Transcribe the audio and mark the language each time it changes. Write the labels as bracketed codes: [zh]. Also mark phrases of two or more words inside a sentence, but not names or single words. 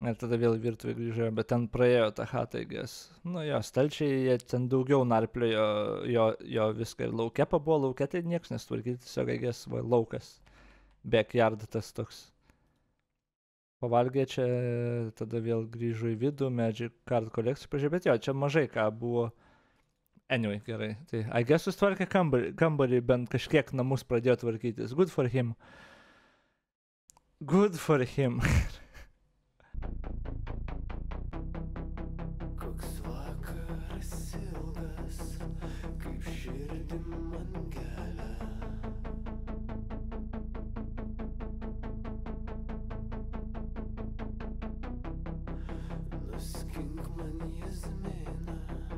[lt] Ir tada vėl virtuvė grįžo, bet ten praėjo tą chatą, įgės. Nu jo, stalčiai, jie ten daugiau narpliojo jo viską ir lauke pabuvo, lauke tai nieks nesutvarkyti, tiesiog įgės laukas. Backyard tas toks. Pavalgė čia, tada vėl grįžo į vidų, Magic Card kolekcijų pažiūrė, bet jo, čia mažai ką buvo. Anyway, gerai. Tai įgės sustvarkė kambarį, bent kažkiek namus pradėjo tvarkytis. [en] Good for him. Good for him. [lt] Koks vakaras ilgas, kaip širdim man gelia. Nuskink man jazminą,